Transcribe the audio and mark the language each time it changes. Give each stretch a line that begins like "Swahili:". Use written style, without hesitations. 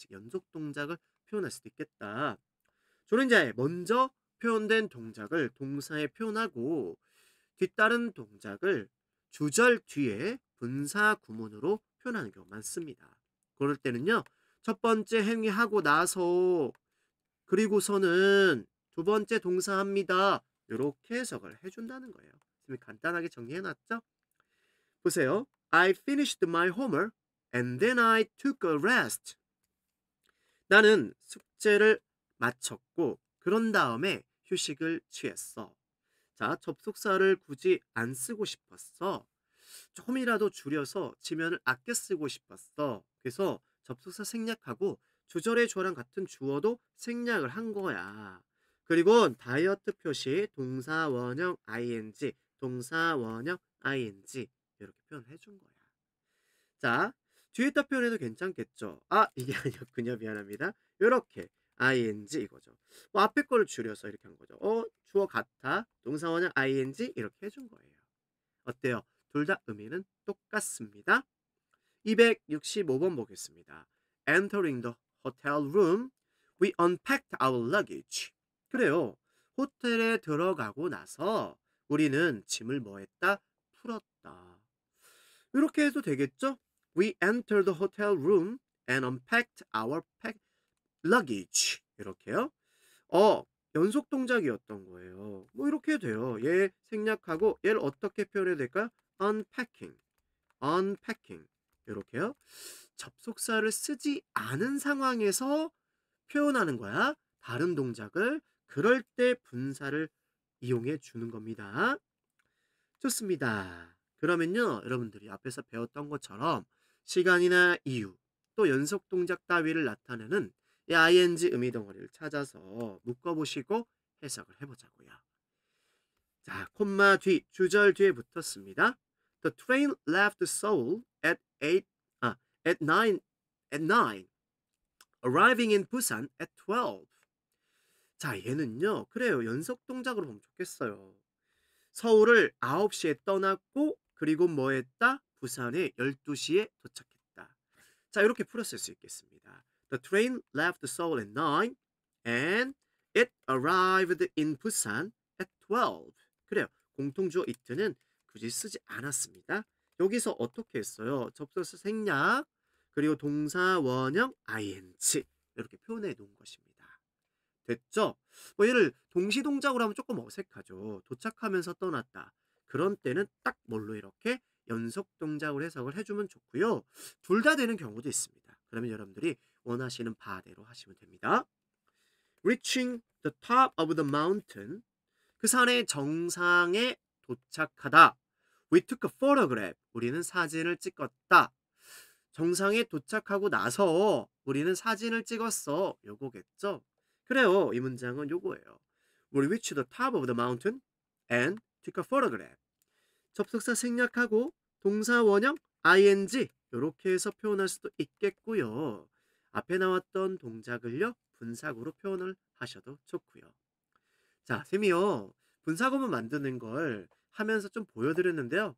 Korean: 즉 연속 동작을 표현할 수도 있겠다. 저는 이제 먼저 표현된 동작을 동사에 표현하고 뒤따른 동작을 주절 뒤에 분사 구문으로 표현하는 경우가 많습니다. 그럴 때는요, 첫 번째 행위하고 나서 그리고서는 두 번째 동사합니다. 이렇게 해석을 해준다는 거예요. 간단하게 정리해놨죠? 보세요.
English: I finished my homework and then I took a rest.
Korean: 나는 숙제를 마쳤고 그런 다음에 휴식을 취했어. 자, 접속사를 굳이 안 쓰고 싶었어. 조금이라도 줄여서 지면을 아껴 쓰고 싶었어. 그래서 접속사 생략하고 주절의 주어랑 같은 주어도 생략을 한 거야. 그리고 다이어트 표시 동사 원형 ing, 동사 원형 ing 이렇게 표현해 준 거야. 자, 뒤에다 표현해도 괜찮겠죠. 아, 이게 아니었군요. 미안합니다. 요렇게 ing 이거죠. 뭐 앞에 거를 줄여서 이렇게 한 거죠. 주어 같아. 동사 원형 ing 이렇게 해준 거예요. 어때요? 둘 다 의미는 똑같습니다. 265번 보겠습니다.
English: Entering the hotel room, we unpacked our luggage.
Korean: 그래요. 호텔에 들어가고 나서 우리는 짐을 뭐 했다? 풀었다. 이렇게 해도 되겠죠?
English: We entered the hotel room and unpacked our luggage.
Korean: 이렇게요. 어, 연속 동작이었던 거예요. 뭐 이렇게 해도 돼요. 얘 생략하고 얘를 어떻게 표현해야 될까요?
English: unpacking, unpacking. 이렇게요.
Korean: 접속사를 쓰지 않은 상황에서 표현하는 거야. 다른 동작을. 그럴 때 분사를 이용해 주는 겁니다. 좋습니다. 그러면요, 여러분들이 앞에서 배웠던 것처럼 시간이나 이유, 또 연속 동작 따위를 나타내는 이 ing 의미 덩어리를 찾아서 묶어보시고 해석을 해보자고요. 자, 콤마 뒤, 주절 뒤에 붙었습니다.
English: The train left Seoul at 8, at 9, at 9, arriving in Busan at 12.
Korean: 자, 얘는요, 그래요. 연속 동작으로 보면 좋겠어요. 서울을 9시에 떠났고 그리고 뭐 했다? 부산에 12시에 도착했다. 자, 이렇게 풀었을 수 있겠습니다.
English: The train left Seoul at 9 and it arrived in Busan at 12.
Korean: 그래요. 공통주어 it는 굳이 쓰지 않았습니다. 여기서 어떻게 했어요? 접속사 생략 그리고 동사 원형 ing 이렇게 표현해 놓은 것입니다. 됐죠? 뭐 얘를 동시동작으로 하면 조금 어색하죠. 도착하면서 떠났다. 그런 때는 딱 뭘로 이렇게 연속 동작으로 해석을 해주면 좋고요. 둘 다 되는 경우도 있습니다. 그러면 여러분들이 원하시는 바대로 하시면 됩니다.
English: Reaching the top of the mountain.
Korean: 그 산의 정상에 도착하다.
English: We took a photograph. 우리는 사진을 찍었다.
Korean: 정상에 도착하고 나서 우리는 사진을 찍었어. 요거겠죠? 그래요. 이 문장은 요거예요.
English: We reached the top of the mountain and took a photograph.
Korean: 접속사 생략하고 동사 원형 ing 이렇게 해서 표현할 수도 있겠고요. 앞에 나왔던 동작을요. 분사구로 표현을 하셔도 좋고요. 자, 쌤이요. 분사구문 만드는 걸 하면서 좀 보여드렸는데요.